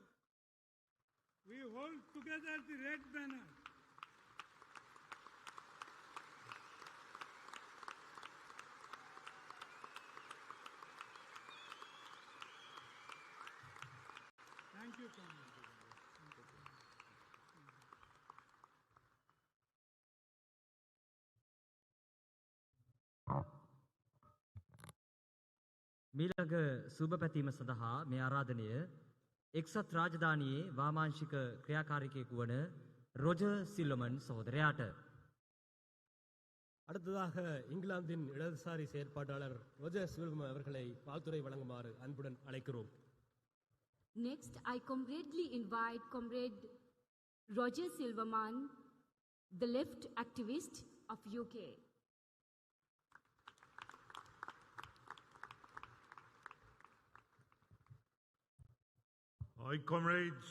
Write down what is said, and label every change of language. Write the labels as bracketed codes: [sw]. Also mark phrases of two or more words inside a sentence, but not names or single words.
[en] We hold together the red banner. Thank you, comrade. [si] මීළඟ සුබ පැතීම සඳහා මේ ආරාධනය එක්සත් රාජධානියේ වාමාංශික ක්‍රියාකාරිකයෙකු වන රොජර් සිල්වමන් සහෝදරයාට. [ta] அடுத்ததாக இங்கிலாந்தின் இடதுசாரி செயற்பாட்டாளர் ரோஜர் சில்வம் அவர்களை வாழ்த்துரை வழங்குமாறு அன்புடன் அழைக்கிறோம். [en] Next, I comradely invite Comrade Roger Silverman, the left activist of UK. Hi, comrades.